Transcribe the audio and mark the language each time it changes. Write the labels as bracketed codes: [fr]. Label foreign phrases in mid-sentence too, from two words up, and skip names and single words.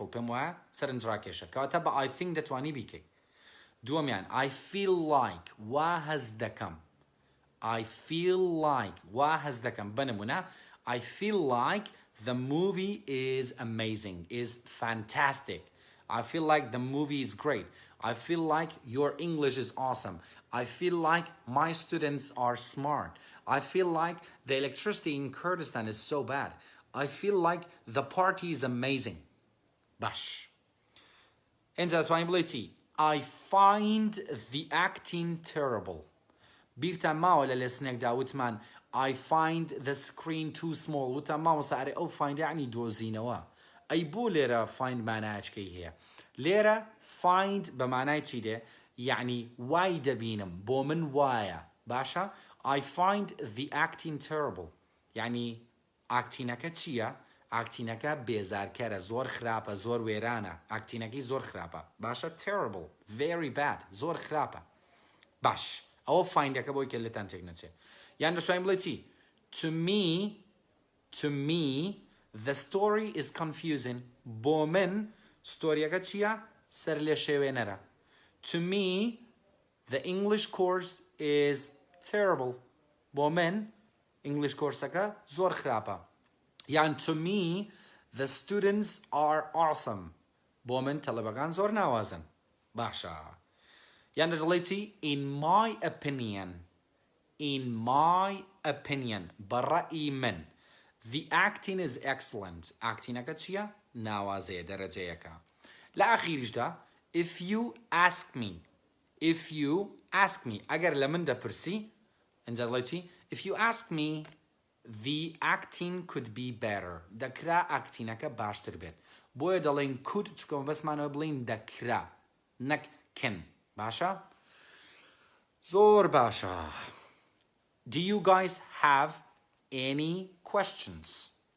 [ckb] پێم وایە سەرنجڕاکێشە. کەواتە بە [en] I think [ckb] دەتوانی بیکەی. دووەمیان [en] I feel like [ckb] وا هەز دەکەم. [en] I feel like [ckb] وا هەز دەکەم. [en] بنمونە I feel like the movie is amazing, is fantastic. I feel like the movie is great. I feel like your English is awesome. I feel like my students are smart. I feel like the electricity in Kurdistan is so bad. I feel like the party is amazing. [ckb] Bash. اینجا توانیم بڵێ چی؟ [en] I find the acting terrible. [ckb] بیرتان ماوە لە لێسنێکدا وتمان [en] I find the screen too small. [ckb] وتان ماوەسا ئەرێ ئەو find یعنی دۆزینەوە. ئەی بۆ لێرە find مانایچکەی هەیە؟ لێرە find بە مانای چی دێ؟ یعنی وای دەبینم بۆ من وایە. باشە؟ [en] I find the acting terrible. [ckb] یعنی ئاکتینەکە چییە؟ ئاکتینەکە بێزارکەرە، زۆر خراپە، زۆر وێرانە. ئاکتینەکەی زۆر خراپە. باشە؟ [en] terrible. Very bad. [ckb] زۆر خراپە. باش. ئەوە فایندەکە بۆی کە لێتان تێک نەچێت. یان دەشوین بڵێ چی؟ [en] To me, the story is confusing. [ckb] بۆ من ستۆریەکە چییە؟ سەر لێ شێوێنەرە. [en] To me, the English course is terrible. [ckb] بۆ من English کۆرسەکە زۆر خراپە. [en] یان to me, the students are awesome. [ckb] بۆ من تەلەبەکان زۆر ناوازن. باشە. یان دەڵێتی [en] in my opinion. In my opinion. [ckb] بەڕەئی من. [en] The acting is excellent. [ckb] Actingەکە چییە؟ ناوازەیە دەرەجەیەکە. لە ئاخیریشدا [en] if you ask me. If you ask me. [ckb] ئەگەر لە من دەپرسی ئەنجا دەڵێتی [en] if you ask me the acting could be better. [ckb] دەکرا ئاکتینەکە باشتر بێت. بۆیە دەڵێن could چکە بەسمانەوە بڵین دەکرا نەک can. باشە؟ زۆر باشە. [en] Do you guys have any questions?